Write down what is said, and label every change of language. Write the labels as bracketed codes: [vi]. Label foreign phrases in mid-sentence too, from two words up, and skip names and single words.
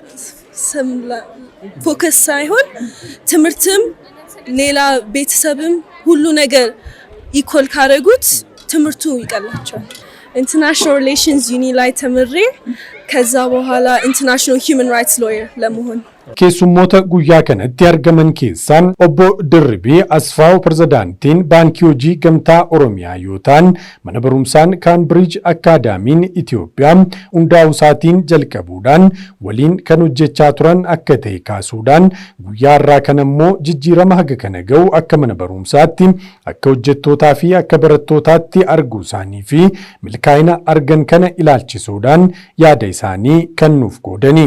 [am] ፎከስ ሳይሆን ትምህርትም ሌላ ቤተሰብም ሁሉ ነገር ኢኮል ካረጉት ትምህርቱ ይቀላቸዋል። [en] international relations uni [am] ላይ ተምሬ ከዛ በኋላ [en] international human rights lawyer [am] ለመሆን [om] keessummoota guyyaa kanatti argaman keessaa obbo Dirribii Asfaaw pirezidaantiin baankii hojii gamtaa Oromiyaa yoo ta'an mana barumsaa Kaambiriij Akaadaamiin Itoophiyaa hundaa'uu isaatiin jalqabuudhaan waliin kan hojjechaa turan akka ta'e kaasuudhaan guyyaa irraa kana immoo jijjiirama haga kana ga'u akka mana barumsaatti akka hojjettootaa fi akka barattootaatti arguu isaanii fi milkaa'ina argan kana ilaalchisuudhaan yaada isaanii kennuuf qoodani.